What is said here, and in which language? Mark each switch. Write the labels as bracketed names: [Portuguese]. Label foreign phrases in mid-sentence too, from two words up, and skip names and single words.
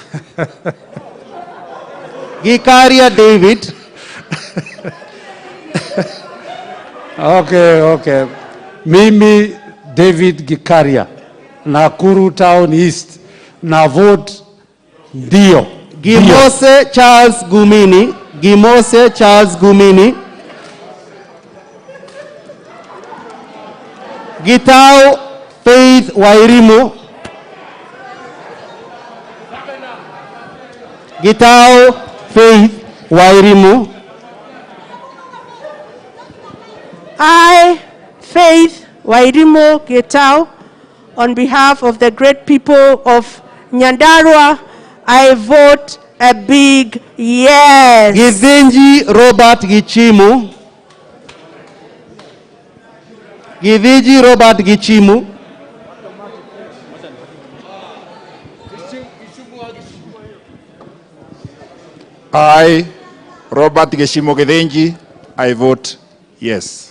[Swahili] Gikaria David. Okay. Mimi David Gikaria, Nakuru Town East, na vote ndio. Gimose Charles Gumini. Gimose Charles Gumini. Gitau Faith Wairimu. Gitau Faith Wairimu. [English] I, Faith Wairimu Gitau, on behalf of the great people of Nyandarua, I vote a big yes. Githinji Robert Gichimu. Githinji Robert Gichimu. I, Robert Geshimo Githinji, I vote yes.